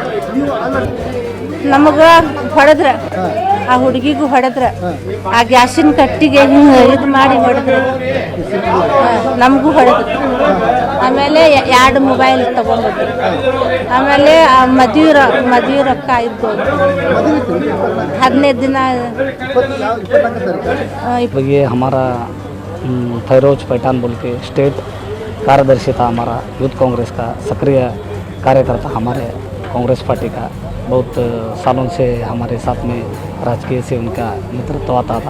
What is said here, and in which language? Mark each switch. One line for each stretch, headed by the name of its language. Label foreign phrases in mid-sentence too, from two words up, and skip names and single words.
Kannada: ನಮಗ ಹೊಡೆದ್ರ, ಆ ಹುಡುಗಿಗೂ ಹೊಡೆದ್ರ, ಆ ಗ್ಯಾಸಿನ ಕಟ್ಟಿಗೆ ಹಿಂಗೆ ಇದು ಮಾಡಿ ಹೊಡೆದ್ರು. ನಮಗೂ ಹೊಡೆದ್ರು. ಆಮೇಲೆ 2 ಮೊಬೈಲ್ ತಗೊಂಡ್ಬಿಟ್ರು. ಆಮೇಲೆ ಆ ಮದುವೆ ರೊಕ್ಕ ಇದ್ದು 15 ದಿನ.
Hindi: ये हमारा फैरोज पठान बोल के स्टेट कार्यदर्शी था हमारा, यूथ कांग्रेस का सक्रिय कार्यकर्ता हमारे कांग्रेस पार्टी का. बहुत सालों से हमारे साथ में राजकीय से उनका नेतृत्व आता था.